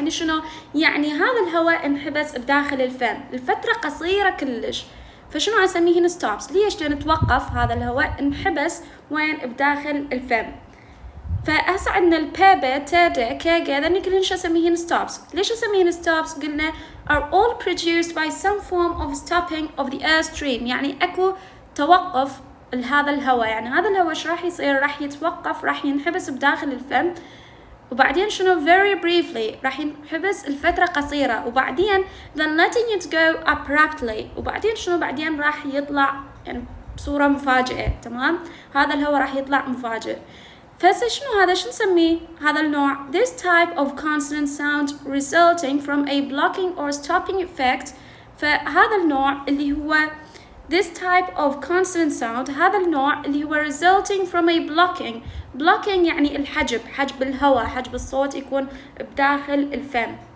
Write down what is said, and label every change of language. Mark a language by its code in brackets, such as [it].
[ar] يعني شنو؟ يعني هذا الهواء انحبس بداخل الفم لفتره قصيره كلش، فشنو اسميهن ستوبس؟ ليش؟ لان توقف هذا الهواء انحبس وين؟ بداخل الفم. فهسه عندنا البابا، تادا، كاجا، هذني كلهن شو اسميهن ستوبس. ليش اسميهن ستوبس؟ قلنا [en] are all produced by some form of stopping of the air stream. [ar] يعني اكو توقف هذا الهواء، يعني هذا الهواء ايش راح يصير؟ راح يتوقف، راح ينحبس بداخل الفم وبعدين شنو very briefly راح ينحبس لفترة قصيرة، وبعدين [en] then letting it go abruptly، [ar] وبعدين شنو بعدين راح يطلع يعني بصورة مفاجئة. تمام، هذا الهواء راح يطلع مفاجئ. فهسه شنو هذا، شو نسميه هذا النوع؟ [en] this type of consonant sound resulting from a blocking or stopping effect. [ar] فهذا النوع اللي هو this type of consonant sound، هذا النوع اللي هو resulting from a blocking يعني حجب الهواء، حجب الصوت يكون بداخل الفم.